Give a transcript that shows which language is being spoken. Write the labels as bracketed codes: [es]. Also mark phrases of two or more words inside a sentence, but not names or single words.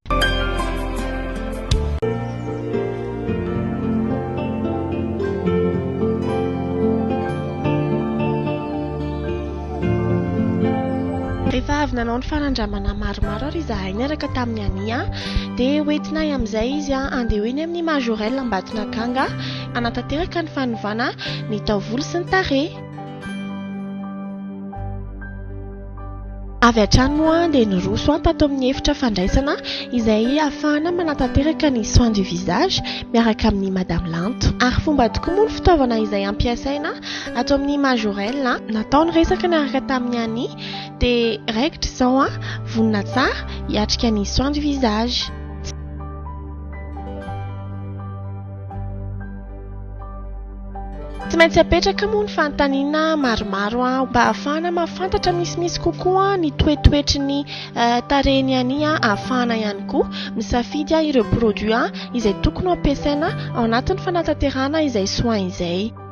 [mg] Rehefa avy nanao ny fanandramana maromaro ary izahay niaraka tamin'ny Yanni dia hoentinay amin'izay izy andeha hoeny amin'ny Majorelle Ambatonakanga anatanteraka ny fanovana ny taovolo sy ny tarehy. Avy hatrany moa dia niroso tato amin'ny efitra fandraisana izay ahafahana manatanteraka ny [fr] soins du visage [mg] miaraka amin'ny Madame Lanto. Ary fomba tokoa moa ny fitaovana izay ampiasaina ato amin'ny Majorelle natao niresaka niaraka tamin'ny Yanni dia raikitra izao vonina tsara hiatrika ny [fr] soins du visage. [mg] Tsy maintsy apetraka moa ny fanontaniana maromaro mba ahafahana mahafantatra misimisy kokoa ny toetoetry ny tarehiny Yanni ahafahana ihany koa misafidy ireo produits izay tokony ampiasaina ao anatin'ny fanatanterahana izay soins izay.